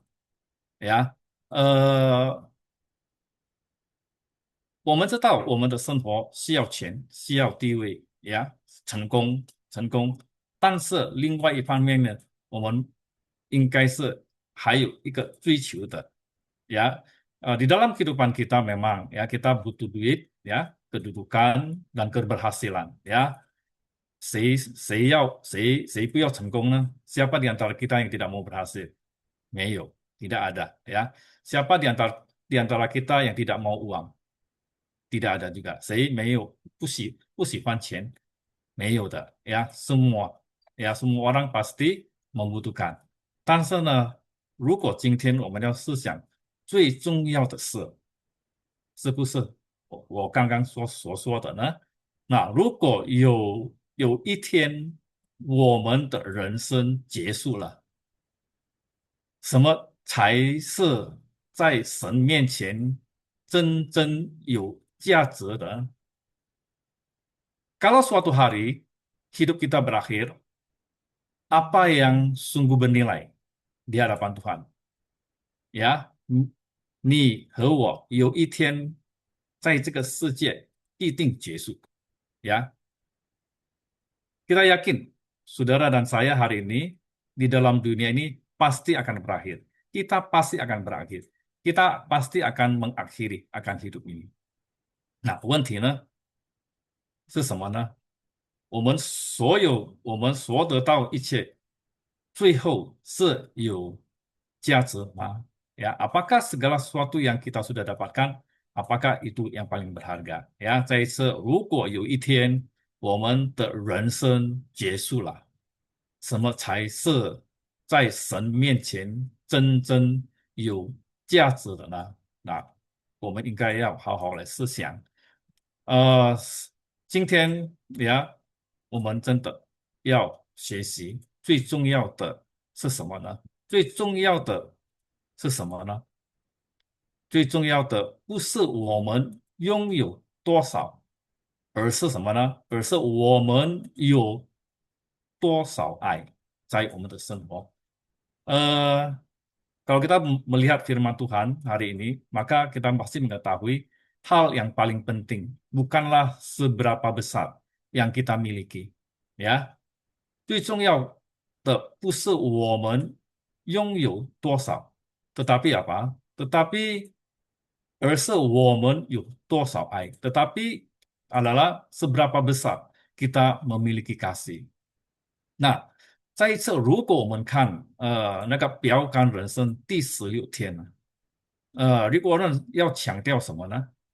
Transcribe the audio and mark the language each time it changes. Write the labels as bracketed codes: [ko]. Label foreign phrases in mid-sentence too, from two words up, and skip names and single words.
[zh] 呀，呃，我们知道我们的生活需要钱，需要地位呀，成功。但是另外一方面呢，我们应该是还有一个追求的 ya. [id] Di dalam kehidupan kita memang ya kita butuh duit ya, kedudukan dan keberhasilan ya. [zh] 谁不要成功呢？ [id] siapa di antara kita yang tidak mau berhasil? 没有，tidak ada ya. Siapa di antara kita yang tidak mau uang? Tidak ada juga. [zh] 谁没有不喜欢钱？没有的呀。 [id] semua orang pasti membutuhkan。 [zh] 但是呢，如果今天我们要思想最重要的是，是不是我刚刚所说的呢？那如果有一天我们的人生结束了，什么才是在神面前真正有价值的？ [id] Kalau suatu hari hidup kita berakhir, apa yang sungguh bernilai di hadapan Tuhan? Ya, [zh] 你和我有一天在这个世界必定结束。 [id] Ya, kita yakin, saudara dan saya hari ini di dalam dunia ini pasti akan berakhir. Kita pasti akan berakhir. Kita pasti akan mengakhiri akan hidup ini. Nah, [zh] 问题呢是什么呢？我们所得到一切，最后是有价值吗 [id] ？Ya, apakah segala sesuatu yang kita sudah dapatkan, apakah itu yang paling berharga? [zh] 呀，再一次，如果有一天我们的人生结束了，什么才是在神面前真正有价值的呢？那我们应该要好好来思想。呃，今天呀，我们真的要学习，最重要的是什么呢？最重要的是什么呢？最重要的不是我们拥有多少，而是什么呢？而是我们有多少爱在我们的生活。 [id] Eh, Kalau kita melihat firman Tuhan hari ini, maka kita pasti mengetahui hal yang paling penting bukanlah seberapa besar yang kita miliki, ya. [zh] 最重要的不是我们拥有多少， [id] tetapi apa? Tetapi [zh] 而是我们有多少爱 [id] ，tetapi adalah seberapa besar kita memiliki kasih。 [zh] 那再一次，如果我们看那个标杆人生第16天呢，如果人要强调什么呢？